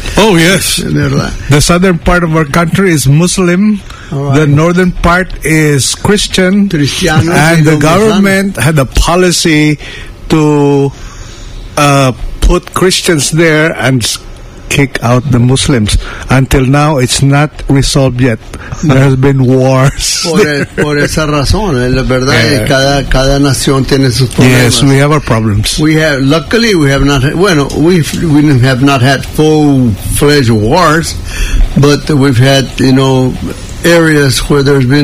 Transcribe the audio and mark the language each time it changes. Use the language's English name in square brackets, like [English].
[English] Oh yes, the southern part of our country is Muslim. Right. The northern part is Christian. [Spanish] Cristiano, [English] and the government had a policy to put Christians there and kick out the Muslims. Until now, it's not resolved yet. There has been wars. [Spanish] Por esa razón, la verdad, cada nación tiene sus problemas. [English] Yes, we have our problems. Luckily, we have not had full-fledged wars, but we've had, you know, areas where there's been